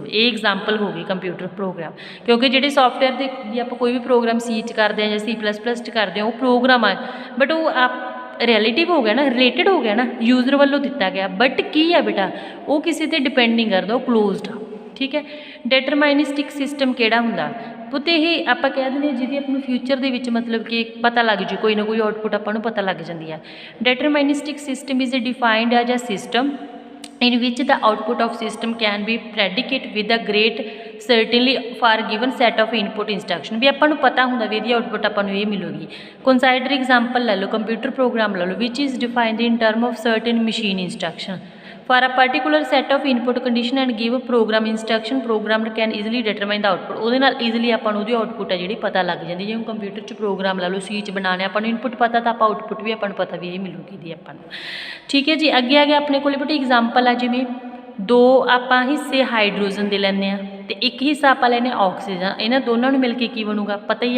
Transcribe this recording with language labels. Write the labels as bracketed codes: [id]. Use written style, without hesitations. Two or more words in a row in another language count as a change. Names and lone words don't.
[pa] ਇਹ ਐਗਜ਼ਾਮਪਲ ਹੋ ਗਈ [en] computer program, [pa] ਕਿਉਂਕਿ ਜਿਹੜੇ ਸੌਫਟਵੇਅਰ ਦੇ ਜੇ ਆਪਾਂ ਕੋਈ ਵੀ ਪ੍ਰੋਗਰਾਮ ਸੀ 'ਚ ਕਰਦੇ ਹਾਂ ਜਾਂ C++ 'ਚ ਕਰਦੇ ਹਾਂ ਉਹ ਪ੍ਰੋਗਰਾਮ ਆ, ਬਟ ਉਹ ਰਿਲੇਟਿਵ ਹੋ ਗਿਆ ਨਾ, ਰਿਲੇਟਡ ਹੋ ਗਿਆ ਨਾ, ਯੂਜ਼ਰ ਵੱਲੋਂ ਦਿੱਤਾ ਗਿਆ, ਬਟ ਕੀ ਆ ਬੇਟਾ ਉਹ ਕਿਸੇ 'ਤੇ ਡਿਪੈਂਡ ਨਹੀਂ ਕਰਦਾ, ਉਹ ਕਲੋਜ਼ਡ ਆ। ਠੀਕ ਹੈ। [en] deterministic system [pa] ਕਿਹੜਾ ਹੁੰਦਾ ਪੁੱਤ, ਇਹ ਆਪਾਂ ਕਹਿ ਦਿੰਦੇ ਹਾਂ ਜਿਹਦੀ ਆਪਾਂ ਨੂੰ ਫਿਊਚਰ ਦੇ ਵਿੱਚ ਮਤਲਬ ਕਿ ਪਤਾ ਲੱਗ ਜੂ, ਕੋਈ ਨਾ ਕੋਈ ਆਊਟਪੁੱਟ ਆਪਾਂ ਨੂੰ ਪਤਾ ਲੱਗ ਜਾਂਦੀ ਆ। [en] deterministic system is defined as a system in which the output of system can be predicate with a great certainly for given set of input instruction, [pa] ਵੀ ਆਪਾਂ ਨੂੰ ਪਤਾ ਹੁੰਦਾ ਵੀ ਇਹਦੀ ਆਊਟਪੁੱਟ ਆਪਾਂ ਨੂੰ ਇਹ ਮਿਲੂਗੀ। [en] consider example [pa] ਲੈ ਲਓ, [en] computer program [pa] ਲੈ ਲਓ [en] which is defined in term of certain machine instruction for a particular set of input condition and give program instruction, programmer can easily determine the output, [pa] ਉਹਦੇ ਨਾਲ ਈਜ਼ੀਲੀ ਆਪਾਂ ਨੂੰ ਉਹਦੀ ਆਊਟਪੁੱਟ ਹੈ ਜਿਹੜੀ ਪਤਾ ਲੱਗ ਜਾਂਦੀ। ਜਿਵੇਂ ਕੰਪਿਊਟਰ 'ਚ ਪ੍ਰੋਗਰਾਮ ਲਾ ਲਓ, C 'ਚ ਬਣਾਉਣੇ, ਆਪਾਂ ਨੂੰ ਇਨਪੁੱਟ ਪਤਾ ਤਾਂ ਆਪਾਂ ਆਊਟਪੁੱਟ ਵੀ ਆਪਾਂ ਨੂੰ ਪਤਾ ਵੀ ਇਹ ਮਿਲੂਗੀ ਦੀ ਆਪਾਂ ਨੂੰ। ਠੀਕ ਹੈ ਜੀ। ਅੱਗੇ ਆ ਗਿਆ ਆਪਣੇ ਕੋਲ ਬੇਟੇ ਐਗਜ਼ਾਮਪਲ ਆ, ਜਿਵੇਂ ਦੋ ਆਪਾਂ ਹਿੱਸੇ ਹਾਈਡਰੋਜਨ ਦੇ ਲੈਂਦੇ ਹਾਂ ਅਤੇ ਇੱਕ ਹਿੱਸਾ ਆਪਾਂ ਲੈਂਦੇ ਆਕਸੀਜਨ, ਇਹਨਾਂ ਦੋਨਾਂ ਨੂੰ ਮਿਲ ਕੇ ਕੀ ਬਣੂਗਾ ਪਤਾ ਹੀ ਆ।